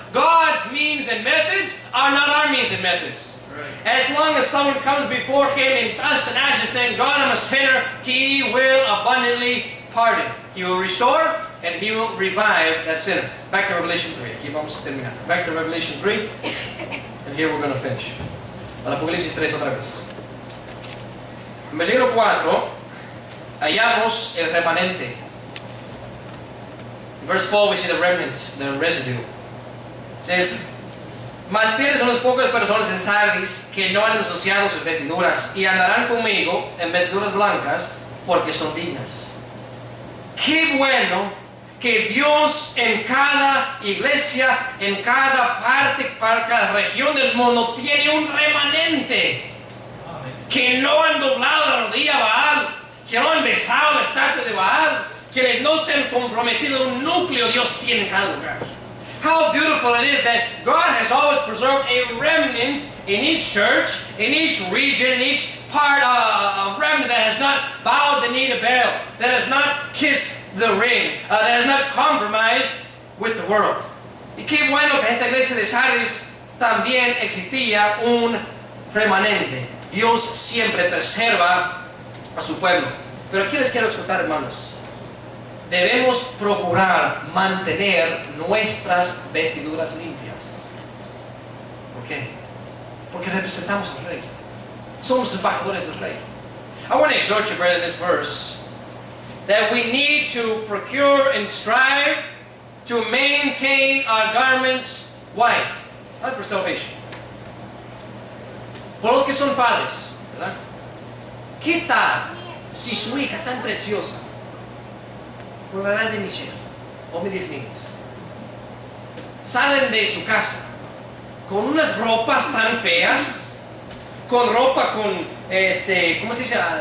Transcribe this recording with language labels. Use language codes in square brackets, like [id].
[en] God's means and methods are not our means and methods. Right. As long as someone comes before Him in dust and ashes saying, God, I'm a sinner, He will abundantly pardon. He will restore and He will revive that sinner. Back to Revelation 3. [es] Aquí vamos a terminar. [en] Back to Revelation 3. And here we're going to finish. [es] Al Apocalipsis 3 otra vez. En versículo 4 hallamos el remanente. [en] In verse 4 we see the remnants, the residue. It says, [es] mas tienes unas pocas personas en Sardis que no han ensuciado sus vestiduras y andarán conmigo en vestiduras blancas porque son dignas. Qué bueno que Dios en cada iglesia, en cada parte, para cada región del mundo tiene un remanente que no han doblado la rodilla a Baal, que no han besado la estatua de Baal, que no se han comprometido un núcleo Dios tiene en cada lugar. [en] How beautiful it is that God has always preserved a remnant in each church, in each region, in each part, a remnant that has not bowed the knee to Baal, that has not kissed the ring, that has not compromised with the world. [es] Y qué bueno que en esta iglesia de Sardis también existía un remanente. Dios siempre preserva a su pueblo. Pero aquí les quiero exhortar, hermanos. Debemos procurar mantener nuestras vestiduras limpias. ¿Por qué? Porque representamos al Rey. Somos embajadores del Rey. [en] I want to exhort you, brother, in this verse, that we need to procure and strive to maintain our garments white, not for salvation. [es] Por los que son padres, ¿verdad? ¿Qué tal si su hija tan preciosa, por la edad de Michelle o mis niñas, salen de su casa con unas ropas tan feas, con ropa con, ¿cómo se dice?